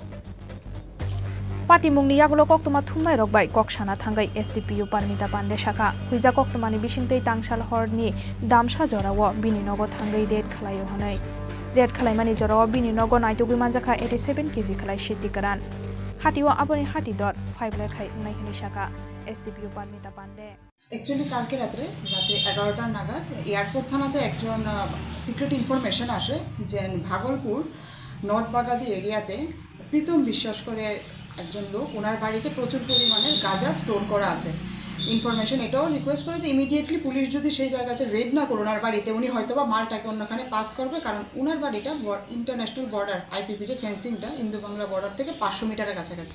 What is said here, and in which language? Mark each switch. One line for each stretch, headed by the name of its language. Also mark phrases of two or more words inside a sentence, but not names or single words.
Kok Borok: Party mungni yagulo koktoma thumnai rokbai koksana thangai STPO Parmita Pande shaka huija koktomani bishingtei tangshal horni damsha jorawo bini nogo thangai red khlaio hanai. Red khlaimani jorawo bini nogo naitugui manjaka 87 kg khlai sidikaran. Hatiwa aboni hati dor 5 lakhai nai hini shaka STPO Parmita Pande.
Bangla: অ্যাকচুয়ালি কালকে রাতে 11টা নাগাদ এয়ারপোর্ট থানাতে একজন
English: secret information
Bangla: আসে যে ভাগলপুর নর্থ বাগাদি এরিয়াতে প্রীতম বিশ্বাস করে একজন লোক ওনার বাড়িতে প্রচুর পরিমাণে গাঁজা স্টোর করা আছে। ইনফরমেশন এটাও রিকোয়েস্ট করে যে ইমিডিয়েটলি পুলিশ যদি সেই জায়গাতে রেড না করে ওনার বাড়িতে উনি হয়তোবা মালটাকে অন্যখানে পাস করবে, কারণ ওনার বাড়িটা
English: international border
Bangla: IPP যে ফেন্সিংটা
English: Indo Bangla border
Bangla: থেকে 500 মিটারের কাছাকাছি।